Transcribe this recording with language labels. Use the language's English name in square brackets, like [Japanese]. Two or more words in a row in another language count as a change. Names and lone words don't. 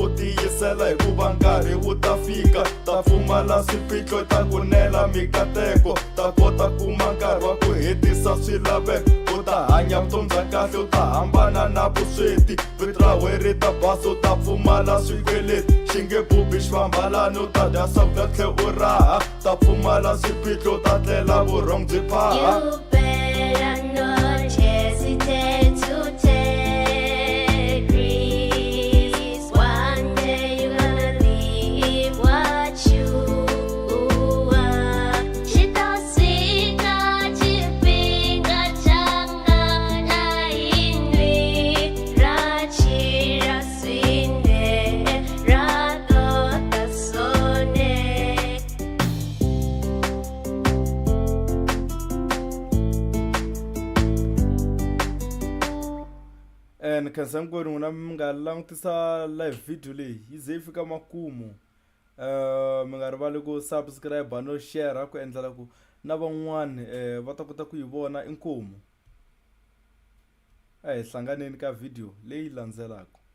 [Tsonga] u tiyisela hikuva nkarhi wu ta fika ta pfumala swiphiqo ta ku nela mikateko ta kota kuma nkarhi wa ku hetisa swilaveko u ta hanya vutomi bya kahle u ta hambana na vusweti vito ra we ri ta basa u ta pfumala swikweleti xi nge bubi xivambalani u ta dya swakudya tlhe u raha ta pfumala swiphiqo u ta tlela vurhongo byi phaha. [English] You better not hesitate to take risks. One day you're gonna leave what you are. [Tsonga] Xitosika xipinga changa na yin'we ra chira swinene ra tota sone. And khensa hinkwenu n'wina mi nga langutisa [English] live video [Tsonga] leyi yi ze yi fika makumu mi nga rivali ku subscribe no share ku endlela ku na van'wani va ta kota ku yi vona inkomu a hi hlanganeni ka video leyi landzelaka.